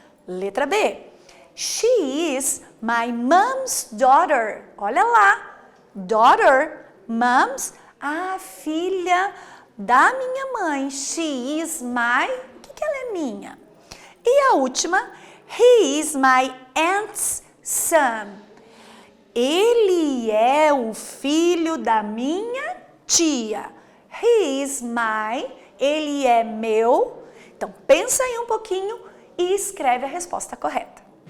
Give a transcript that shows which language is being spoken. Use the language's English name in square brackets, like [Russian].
[Portuguese] Letra B. [English] She is my mom's daughter. [Portuguese] Olha lá. daughter, mom's, a filha da minha mãe. [English] She is my, [Portuguese] o que ela é minha? E a última, [English] he is my aunt's son. [Portuguese] Ele é o filho da minha tia. [English] He is my, [Portuguese] ele é meu. Então, pensa aí um pouquinho e escreve a resposta correta.